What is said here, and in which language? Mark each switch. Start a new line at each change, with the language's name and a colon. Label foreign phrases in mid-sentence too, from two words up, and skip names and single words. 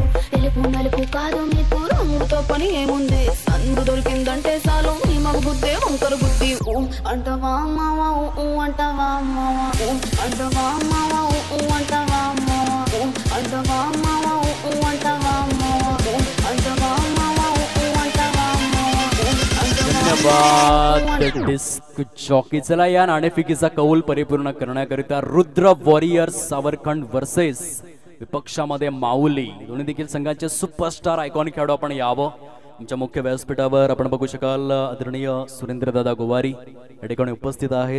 Telugu: తెలుపు నలుపు కాదు మీకు రంగుతో పని ఏముంది, సందు దొరికిందంటే చాలు మీ మగ బుద్ధే అంటవా మావా అంటవా మావా అంటవా మావా అంటవా మావా అంటవా మావా అంటవా మావా అంటవా
Marathi: धन्यवाद
English: disc jockey.
Marathi: चला या नाणेफेकीचा कौल परिपूर्ण करण्याकरिता रुद्र वॉरियर्स सावरखंड वर्सेस विपक्षामध्ये माऊली दोन्ही देखील संघाचे
English: superstar iconic
Marathi: खेळाडू आपण यावं. आमच्या मुख्य व्यासपीठावर आपण बघू शकाल आदरणीय सुरेंद्रदादा गोवारी या ठिकाणी उपस्थित आहेत.